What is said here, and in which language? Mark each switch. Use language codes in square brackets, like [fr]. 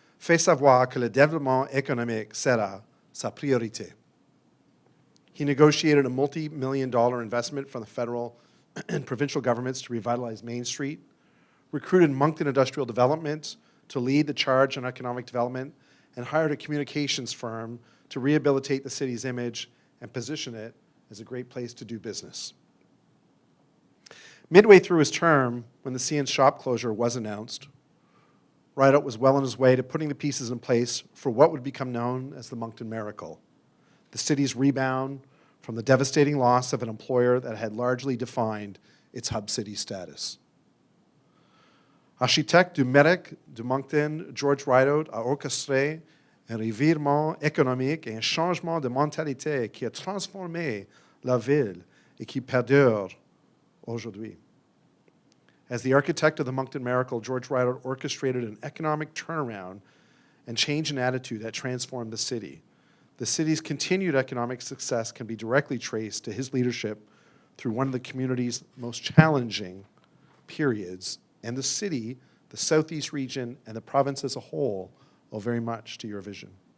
[fr] fait savoir que le développement économique sera sa priorité. [en] He negotiated a multi-million-dollar investment from the federal and provincial governments to revitalize Main Street, recruited Moncton Industrial Development to lead the charge on economic development, and hired a communications firm to rehabilitate the city's image and position it as a great place to do business. Midway through his term, when the CN's shop closure was announced, Rideout was well on his way to putting the pieces in place for what would become known as the Moncton Miracle, the city's rebound from the devastating loss of an employer that had largely defined its hub city status. [fr] Architecte du mérite de Moncton, George Rideout a orchestré un revirement économique et un changement de mentalité qui a transformé la ville et qui perdure aujourd'hui. [en] As the architect of the Moncton Miracle, George Rideout orchestrated an economic turnaround and change in attitude that transformed the city. The city's continued economic success can be directly traced to his leadership through one of the community's most challenging periods, and the city, the Southeast region, and the province as a whole owe very much to your vision.